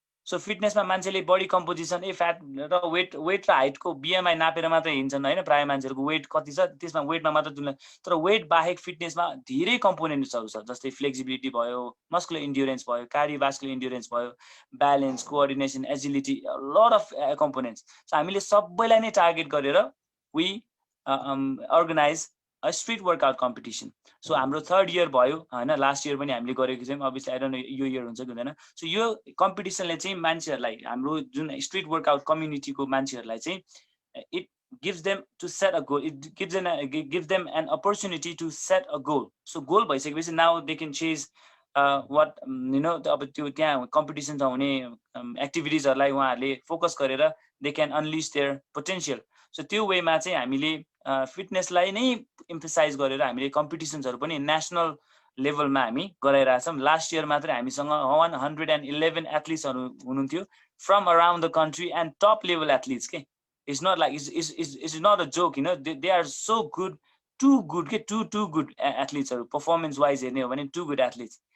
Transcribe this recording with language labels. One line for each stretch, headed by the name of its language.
Nepali: So फिटनेसमा मान्छेले body composition fat र weight र हाइटको बिएमआई नापेर मात्रै हिँड्छन् होइन, प्रायः मान्छेहरूको वेट कति छ त्यसमा वेटमा मात्र तुलना, तर वेट बाहेक फिटनेसमा धेरै कम्पोनेन्ट्सहरू छ, जस्तै फ्लेक्सिबिलिटी भयो, मस्कुलर इन्ड्युरेन्स भयो, कार्डियोभास्कुलर इन्ड्युरेन्स भयो, balance, coordination, agility, lot of components. So हामीले सबैलाई नै टार्गेट गरेर
English: We organize a street workout competition.
Nepali: So हाम्रो 3rd इयर भयो होइन, लास्ट इयर पनि हामीले गरेको छौँ,
English: obviously I don't know
Nepali: यो इयर हुन्छ कि हुँदैन। सो यो कम्पिटिसनले चाहिँ मान्छेहरूलाई, हाम्रो जुन स्ट्रिट वर्कआउट कम्युनिटीको मान्छेहरूलाई चाहिँ it
English: gives them to set a goal, it gives them an opportunity to set a goal. So goal भइसकेपछि now they can chase what you know,
Nepali: अब त्यो त्यहाँ कम्पिटिसनमा हुने एक्टिभिटिजहरूलाई उहाँहरूले फोकस गरेर
English: they can unleash their potential.
Nepali: So त्यो वेमा चाहिँ हामीले फिटनेसलाई नै इम्फसाइज गरेर हामीले कम्पिटिसन्सहरू पनि नेसनल लेभलमा हामी गराइरहेछौँ। लास्ट इयर मात्रै हामीसँग 111 एथलिट्सहरू हुनुहुन्थ्यो
English: from around the country and top level athletes
Nepali: के।
English: it's not like it's not a joke, you know, they are so good, too good के, too good एथलिट्सहरू performance wise
Nepali: हेर्ने हो भने
English: Too good athletes.